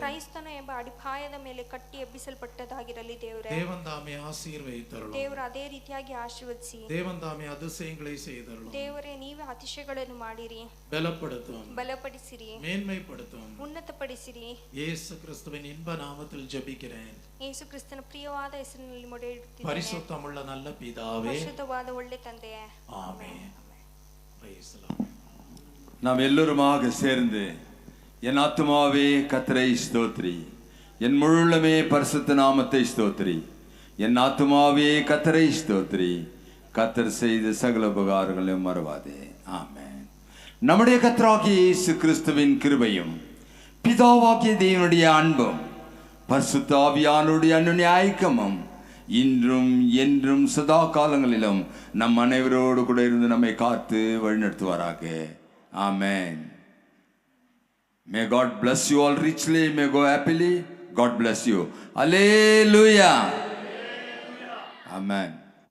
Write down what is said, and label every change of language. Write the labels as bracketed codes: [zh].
[kn] ಕ್ರೈಸ್ತನ ಎಂಬ ಅಡಿಪಾಯದ ಮೇಲೆ ಕಟ್ಟಿ ಎಬ್ಬಿಸಲ್ಪಟ್ಟದಾಗಿರಲಿ ದೇವರೇ. [ta] தேவன் தாமே ஆசீர்வதித்தருளும். [kn] ದೇವರು ಅದೇ ರೀತಿಯಾಗಿ ಆಶೀರ್ವದಿಸಿ [ta] தேவன் தாமே அதிசயங்களை செய்தருளும். [kn] ದೇವರೇ ನೀವೇ ಅತಿಶಯಗಳನ್ನು ಮಾಡಿರಿ, [ta] பலப்படுத்தும், [kn] ಬಲಪಡಿಸಿರಿ, [ta] மேன்மைப்படுத்தும். [kn] ಉನ್ನತಪಡಿಸಿರಿ. [ta] இயேசு கிறிஸ்துவின் இன்ப நாமத்தில் ஜெபிக்கிறேன். [kn] ಯೇಸು ಕ್ರಿಸ್ತನ ಪ್ರಿಯವಾದ ಹೆಸರಿನಲ್ಲಿ ಮೊರೆಯಿಡುತ್ತೇನೆ. [ta] பரிசுத்தமுள்ள நல்ல பிதாவே, [kn] ಪರಿಶುದ್ಧವಾದ ಒಳ್ಳೆ ತಂದೆಯೇ, [en] Amen. Praise the Lord. [ta] நாம் எல்லோருமாக சேர்ந்து என் ஆத்துமாவே கர்த்தரை ஸ்தோத்திரி, என் முழுமே பரிசுத்த நாமத்தை ஸ்தோத்திரி, என் ஆத்துமாவே கர்த்தரை ஸ்தோத்திரி, கர்த்தர் செய்த சகல உபகாரங்களையும் மறவாதே. ஆமென். நம்முடைய கர்த்தராகிய இயேசு கிறிஸ்துவின் கிருபையும் பிதாவாகிய தேவனுடைய அன்பும் பரிசுத்த ஆவியானவருடைய அன்யோன்ய ஐக்கியமும் இன்றும் என்றும் சதா காலங்களிலும் நம் அனைவரோடு கூட இருந்து நம்மை காத்து வழிநடத்துவாராக. ஆமென். [en] May God bless you all richly. May go happily. God bless you. Hallelujah. Amen.